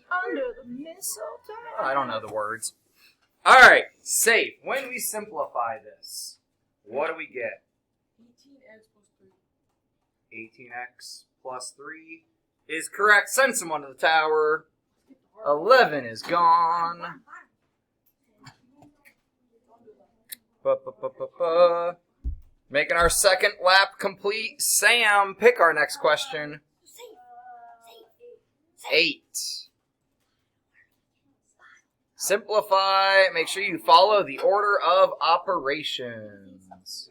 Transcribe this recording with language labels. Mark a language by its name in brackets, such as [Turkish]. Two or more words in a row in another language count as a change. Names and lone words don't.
[English] Under the mistletoe. I don't know the words. All right, Safe. When we simplify this, what do we get? 18x plus 3 is correct. Send someone to the tower. 11 is gone. Ba-ba-ba-ba-ba. Making our second lap complete. Sam, pick our next question. 8. Simplify. Make sure you follow the order of operations.